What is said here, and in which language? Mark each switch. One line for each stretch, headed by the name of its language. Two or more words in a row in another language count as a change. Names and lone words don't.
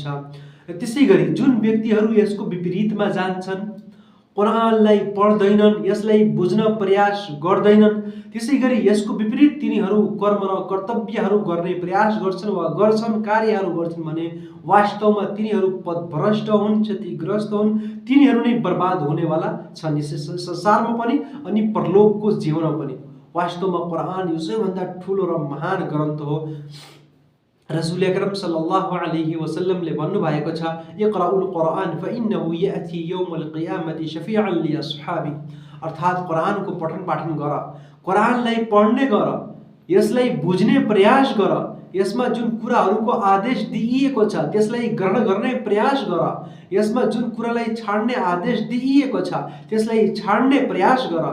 Nepali: त्यसै गरी जुन व्यक्तिहरू यसको विपरीतमा जान्छन्, कुरानलाई पढ्दैनन्, यसलाई बुझ्न प्रयास गर्दैनन्, त्यसै गरी यसको विपरीत तिनीहरू कर्म र कर्तव्यहरू गर्ने प्रयास गर्छन् वा गर्छन्, कार्यहरू गर्छन् भने वास्तवमा तिनीहरू पथभ्रष्ट हुन्, क्षतिग्रस्त हुन्, तिनीहरू नै बर्बाद हुनेवाला छन्, यस संसारमा पनि अनि परलोकको जीवनमा पनि। वास्तवमा कुरान यो सबैभन्दा ठुलो र महान ग्रन्थ हो। रसूल अकरम
Arabic: صلى الله عليه وسلم
Nepali: भन्नुभएको छ,
Arabic: اقرؤوا القرآن فإنه يأتي يوم القيامة شفيعا لأصحابه.
Nepali: अर्थात् कुरानको पठन पाठन गर, कुरानलाई पढ्ने गर, यसलाई बुझ्ने प्रयास गर, यसमा जुन कुराहरूको आदेश दिइएको छ त्यसलाई ग्रहण गर्ने प्रयास गर, यसमा जुन कुरालाई छाड्ने आदेश दिइएको छ त्यसलाई छाड्ने प्रयास गर।